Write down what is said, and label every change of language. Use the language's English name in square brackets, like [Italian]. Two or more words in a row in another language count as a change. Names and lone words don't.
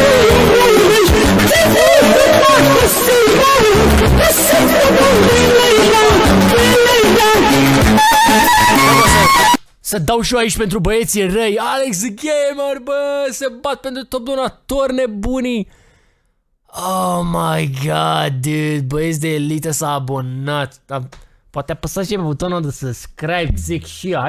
[Romanian] Să dau și eu aici pentru băieții răi. Alex Gamer, bă, se bat pentru top donator nebunii. [English] Oh my god, dude, [Romanian] băieți de elită s-a abonat. Poate apăsați și pe butonul de subscribe, zic și eu.